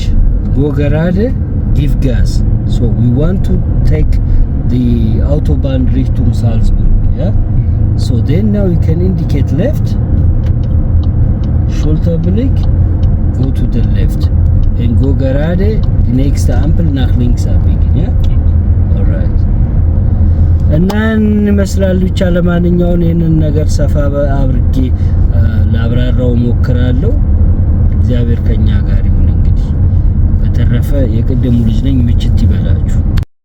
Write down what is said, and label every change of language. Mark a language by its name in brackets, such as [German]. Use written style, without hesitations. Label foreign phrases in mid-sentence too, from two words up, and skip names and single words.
[English] Go gerade, give gas. So, we want to take the [German] Autobahn Richtung [English] Salzburg, yeah? So, then now you can indicate left. Schulterblick, go to the left. And go [German] gerade, die nächste Ampel nach links abbiegen, yeah? [English] Alright. [Amharic] እና እንመስላል ብቻ። ለማንኛውም ይሄንን ነገር ሰፋ አብርጌ ላብራራው ሞክራለሁ። እግዚአብሔር ከኛ ጋር ይሁን። እንግዲህ በተረፈ የቀደሙ ልጅ ነኝ። ምችት ይበላችሁ።